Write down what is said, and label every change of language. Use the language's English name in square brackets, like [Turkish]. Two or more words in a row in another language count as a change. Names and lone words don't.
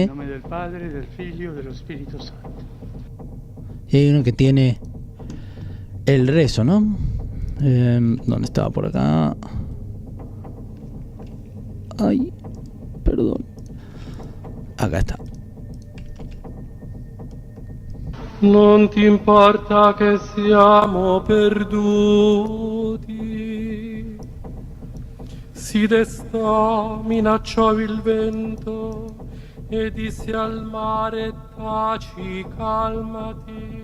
[Spanish] En nombre del Padre, [Italian] del Figlio, dello Spirito Santo. [Spanish] Y hay uno que tiene el rezo, ¿no? ¿Dónde estaba? Por acá. Ay, perdón. Acá está. [Italian] Non ti importa che siamo perduti. Si destò, minacciò il vento e disse al mare: taci, calmati.